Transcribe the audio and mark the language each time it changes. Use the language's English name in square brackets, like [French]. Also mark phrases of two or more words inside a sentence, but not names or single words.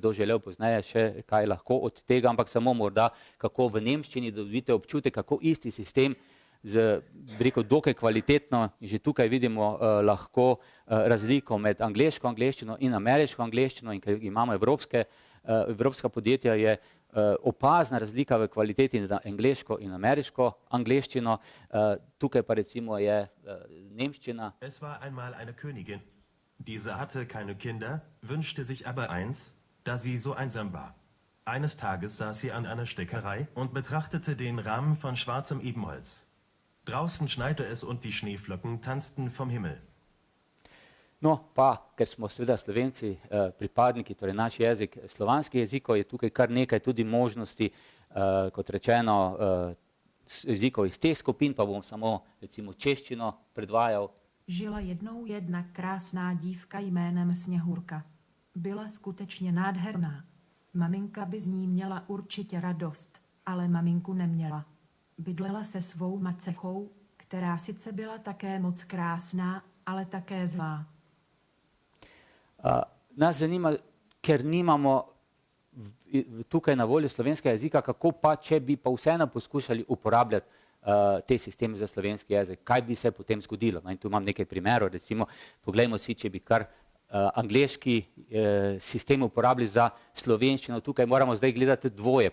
[Slovenian] kdo želel pozneje še kaj lahko od tega, ampak samo morda, kako v nemščini dobite občutek, kako isti sistem z, bi rekel, dokaj kvalitetno, že tukaj vidimo lahko razliko med angleško angleščino in ameriško angleščino, in ker imamo evropska podjetja, je opazna razlika v kvaliteti na angleško in ameriško angleščino, tukaj pa recimo je nemščina. [German] Es war einmal eine Königin. Diese hatte keine Kinder, wünschte sich aber eins, da sie so einsam war. Eines Tages saß sie an einer Stickerei und betrachtete den Rahmen von schwarzem Ebenholz. Draußen schneite es und die Schneeflocken tanzten vom Himmel. [Slovenian] No, pa, ker smo seveda Slovenci pripadniki, torej naš jezik slovanskih jezikov, je tukaj kar nekaj tudi možnosti, kot rečeno, jezikov iz teh skupin, pa bom samo recimo češčino predvajal. [Czech] Žila jednou jedna krásná dívka jménem Sněhurka. Byla skutečně nádherná. Maminka by z ní měla určitě radost, ale maminku neměla. Bydlela se svou macechou, která sice byla také moc krásná, ale také zlá. [Slovenian] Nas zanima, ker nimamo tukaj na voljo slovenskega jezika, kako pa, če bi pa vseeno poskušali uporabljati te sisteme za slovenski jezik, kaj bi se potem zgodilo. In tu imam nekaj primerov, recimo, poglejmo si, če bi kar angleški sistem uporabili za slovenščino, tukaj moramo zdaj gledati dvoje.